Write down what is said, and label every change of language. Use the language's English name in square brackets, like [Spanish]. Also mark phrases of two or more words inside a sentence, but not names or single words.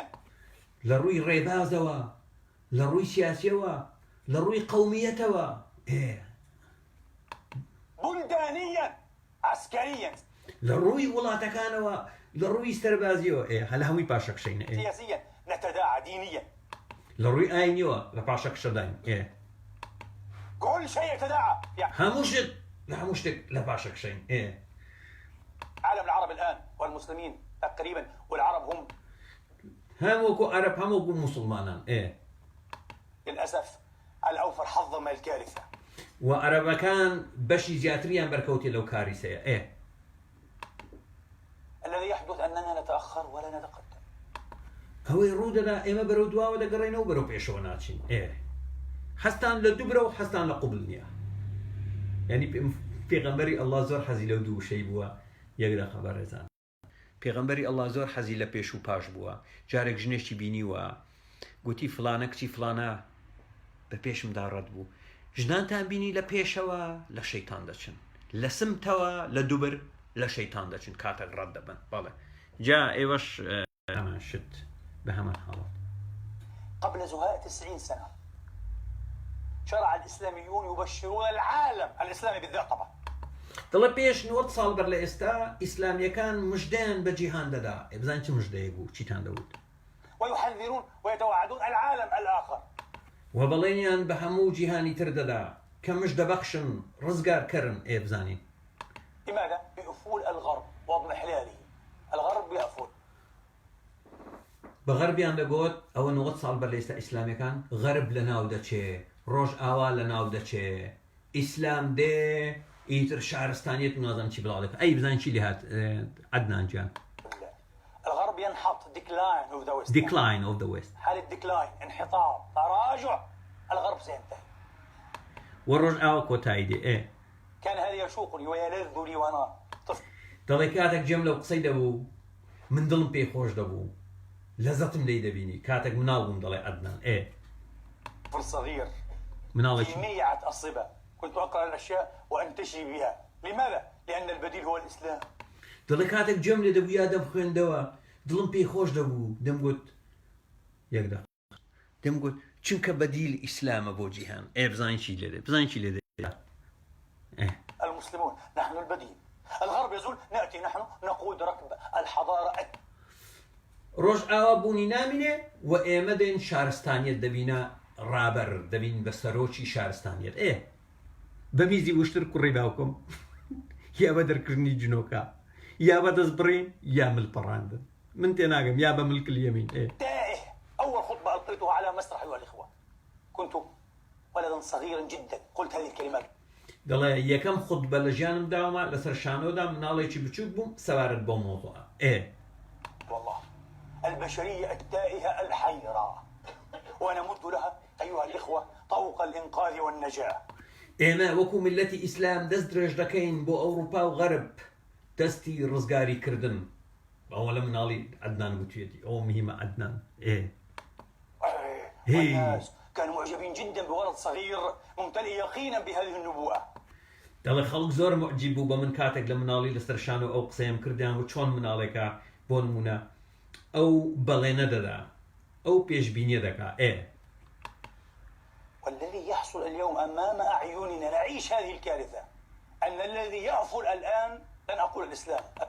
[Central Kurdish] لە ڕووی ڕێبازەوە لە ڕووی سیاسیەوە لە ڕووی قەومیەتەوە [Arabic] بلدانيا عسكريا [Central Kurdish] لە ڕووی وڵاتەکانەوە لە ڕووی سەربازیەوە هەل هەمووی پاشەکشەین [Arabic] سياسيا نتداعى دينيا [Central Kurdish] لە ڕووی ئاینیەوە لە پاشەکشەداین [Arabic] كل شيء يتداعى [Central Kurdish] هەموو شت لە هەموو شتێک لە پاشەکشەین [Arabic] عالم العرب الآن والمسلمين تقريبا والعرب هم [Central Kurdish] هەمووکو عەرەب هەمووکو موسڵمانان [Arabic] للأسف الأوفر حظا من الكارثة [Central Kurdish] و عەرەبەکان بەشی زیاتریان بەرکەوتێ لەو کاریسەیە [Arabic] الذي يحدث أننا نتأخر ولا نتقدم [Central Kurdish] ئەوەی ڕوودەدا ئێمە بەرەو دواوە دەگەڕێنەوە بەرەو پێشەوە ناچین حەستان لە دوو برە و حەستان لە قوبڵ نییە یعنی پێغەمبەری ئەڵڵا زۆر حەزی لەو دوو شەی بووە یەک دەقە بەڕێزان پێغەمبەری ئەڵڵا زۆر حەزی لە پێش و پاش بووە جارێک ژنێکی بینیوە گوتی فلانە کچی فلانە بە پێشمدا ڕەت بوو ژنانتان بینی لە پێشەوە لە شەیتان دەچن لە سمتەوە لە دووبر لە شەیتان دەچن کاتێک ڕەت دەبن بەڵێ جا ئێوەش هەمان شت بە هەمان حاڵەت [Arabic] قبل زهاء 90 سنة شرع الإسلاميون يبشرون العالم الإسلامي بالذات طبعا [Central Kurdish] دڵە پێش 90 ساڵ بەر لە ئێستا ئیسلامیەکان مژدەیان بە جیهان دەدا بزانین چ مژدەیە بوو چیتان دەوت [Arabic] ويحذرون ويتوعدون العالم الآخر [Central Kurdish] وبەڵێنیان بە هەموو جیهانی تر دەدا کە مژدەبەخشن ڕزگارکەرن بزانین [Arabic] لماذا؟ بأفول الغرب واضمحلاله الغرب يأفول [Central Kurdish] بە غەربیان دەگوت ئەوە 90 ساڵ بەر لە ئێستا ئیسلامیەکان غەرب لە ناو دەچێ ڕۆژ ئاوا لە ناو دەچێ ئیسلام دێ ئیتر شارستانیت و نازانم چی بڵاو دەکە بزانین چی لێ هات عەدنان گیان [Arabic] الغرب ينحط [English] decline of the west [Arabic] حالة ديكلاين انحطاط تراجع الغرب سينتهي [Central Kurdish] وڕۆژ ئاوا کۆتایی دێ [Arabic] كان هذا يشوقني ويلذ لي وانا طفل [Central Kurdish] دەڵێ کاتێک جێم لەو قسەی دەبوو من دڵم پێی خۆش دەبوو لەزەتم لێی دەبینی کاتێک مناڵ بووم دەڵێ عەدنان [Arabic] طفل صغير [Central Kurdish] مناڵێکی [Arabic] في ميعة الصبا كنت أقرأ الأشياء وأنتشي بها لماذا؟ لأن البديل هو الإسلام [Central Kurdish] دەڵێ کاتێک جێم لێ دەبوو یا دەبخوێندەوە دڵم پێی خۆش دەبوو دەمگوت یەکدا دەمگوت چونکە بەدیل ئیسلامە بۆ جیهان بزانین چی لێ دێ بزانین چی لێ دێ [Arabic] المسلمون نحن البديل الغرب يزول نأتي نحن نقود ركب الحضارة [Central Kurdish] ڕۆژ ئاوا بوونی نامینێ و ئێمە دێن شارستانیت دەبینە ڕابەر دەبین بە سەرۆکی شارستانیت بە میزی وشتر کوڕی باوکم یا بە دەرکردنی جنۆکە یا بە دەست بڕین یا ملپەڕاندن من تێناگەم یا بە [Arabic] ملک اليمين تائه أول خطبة ألقيتها على مسرح أيها الإخوة كنت ولدا صغيرا جدا قلت هذه الكلمات [Central Kurdish] دەڵێ یەکەم خوتبە لە ژیانم داومە لەسەر شانۆدا مناڵێکی بچووک بووم سەوارت بۆ مۆزوعە [Arabic] والله البشرية التائهة الحيرة ونمد لها أيها الإخوة طوق الإنقاذ والنجاة [Central Kurdish] ئێمە وەکو ملەتی ئیسلام دەست درێژ دەکەین بۆ ئەوروپا و غەرب دەستی ڕزگاری کردن ئەوە لە مناڵی عەدنان گوتوێتی ئەوە مهمە عەدنان [Arabic] والناس كانوا معجبين جدا بولد صغير ممتلئ يقينا بهذه النبوءة [Central Kurdish] دەڵێ خەڵک زۆر معجب بوو بە من کاتێک لە مناڵی لەسەر شان و ئەو قسەیەم کردیان و چۆن مناڵێکە بۆ نمونە ئەو بەڵێنە دەدا ئەو پێشبینیە دەکا [Arabic] والذي يحصل اليوم أمام أعيننا نعيش هذه الكارثة أن الذي يأفل الآن لن أقول الإسلام